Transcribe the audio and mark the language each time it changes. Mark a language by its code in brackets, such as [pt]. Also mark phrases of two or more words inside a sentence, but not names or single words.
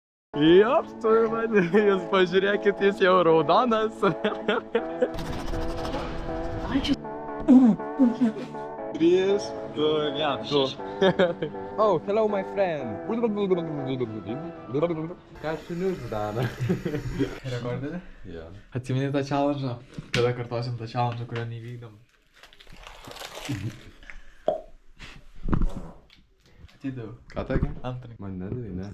[lt] Jop, tu man, jūs pažiūrėkit, jis jau raudonas. Ačiū. 3, 2, 1. [en] Oh, hello my friend. [lt] Ką šunius daro? Rekordinė? Jo. Atsimeni tą challenge? Kada kartosim tą challenge, kurio neįvykdom? Atidaviau. Ką tokia? Antrą. Man nedavai, ne?